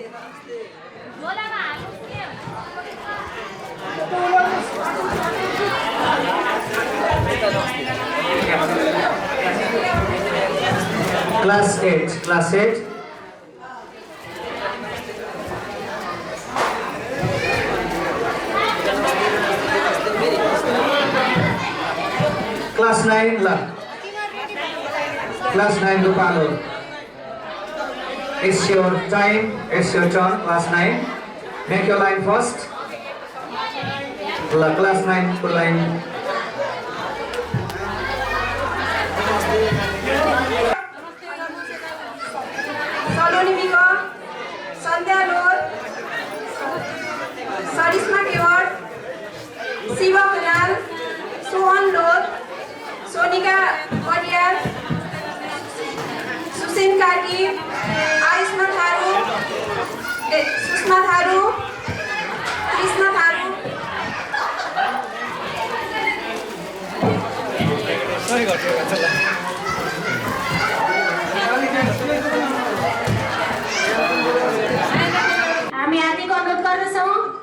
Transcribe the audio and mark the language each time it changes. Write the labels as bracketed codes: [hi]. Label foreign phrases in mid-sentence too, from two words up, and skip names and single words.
[ne] क्लास 8 क्लास 9 ल क्लास 9 को पालो [en] It's your time, it's your turn, class 9. Make your line first. La class 9 को line. [ne] सलोनी बिका, संध्या लोर, सरिस्मा केवट, शिवा खनाल, सोहन लोर, सोनिका परियार, सुसेन कार्की, आयुष्मा थारू, सुषमा थारू, कृष्णा थारू, हामी आदिको अनुरोध गर्दछौँ